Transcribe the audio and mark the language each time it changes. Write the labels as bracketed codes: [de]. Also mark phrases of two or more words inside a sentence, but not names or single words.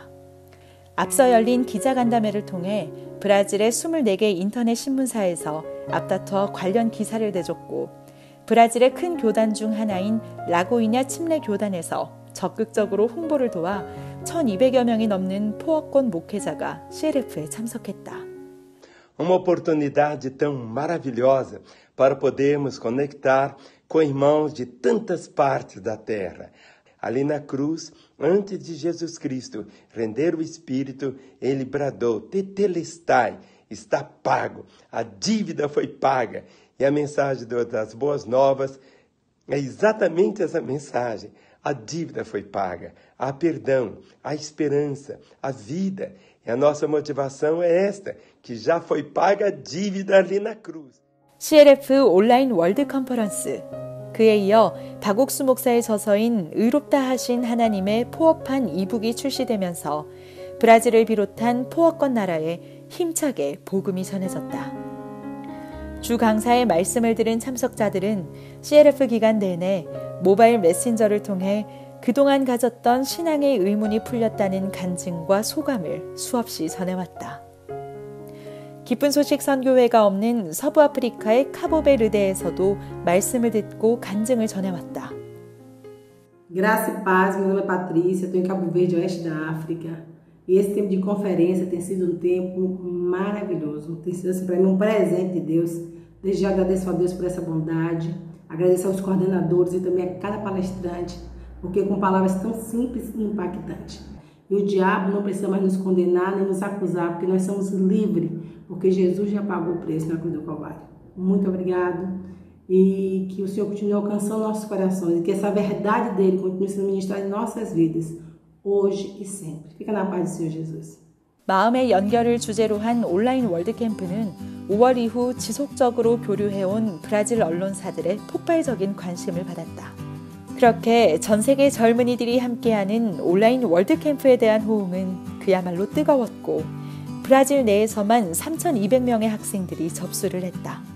[ko] 앞서 열린 기자간담회를 통해 브라질의 24개 인터넷 신문사에서 앞다퉈 관련 기사를 내줬고 브라질의 큰 교단 중 하나인 라고이냐 침례 교단에서 적극적으로 홍보를 도와 1,200여 명이 넘는 포업권 목회자가 CLF에 참석했다. [pt] Uma oportunidade tão maravilhosa para podermos conectar com irmãos de tantas partes da terra. Ali na cruz, antes de Jesus Cristo render o Espírito, ele bradou, Tetelestai, está pago, a dívida foi paga. E a mensagem das boas novas é exatamente essa mensagem. A dívida foi paga, há perdão, há esperança, a vida. E a nossa motivação é esta, que já foi paga a dívida ali na cruz. [ko] CLF 온라인 월드 컨퍼런스. 그에 이어 다곡수 목사의 저서인 의롭다 하신 하나님의 포업한 이북이 출시되면서 브라질을 비롯한 포업권 나라에 힘차게 복음이 전해졌다. 주 강사의 말씀을 들은 참석자들은 CLF 기간 내내 모바일 메신저를 통해 그동안 가졌던 신앙의 의문이 풀렸다는 간증과 소감을 수없이 전해왔다. 기쁜 소식 선교회가 없는 서부 아프리카의 카보베르데에서도 말씀을 듣고 간증을 전해왔다. [pt] Graça e paz, meu nome é Patrícia, estou em Cabo Verde, oeste da África. E esse tempo de conferência tem sido um tempo maravilhoso. Tem sido assim, para mim um presente de Deus. Desde já agradeço a Deus por essa bondade, agradeço aos coordenadores e também a cada palestrante, porque com palavras tão simples e impactantes. E o diabo não precisa mais nos condenar nem nos acusar, porque nós somos livres, porque Jesus já pagou o preço na cruz do Calvário. Muito obrigado e que o Senhor continue alcançando nossos corações e que essa verdade dele continue sendo ministrada em nossas vidas, hoje e sempre. Fica na paz do Senhor Jesus. [ko] 마음의 연결을 주제로 한 온라인 월드캠프는 5월 이후 지속적으로 교류해온 브라질 언론사들의 폭발적인 관심을 받았다. 그렇게 전 세계 젊은이들이 함께하는 온라인 월드캠프에 대한 호응은 그야말로 뜨거웠고 브라질 내에서만 3,200명의 학생들이 접수를 했다.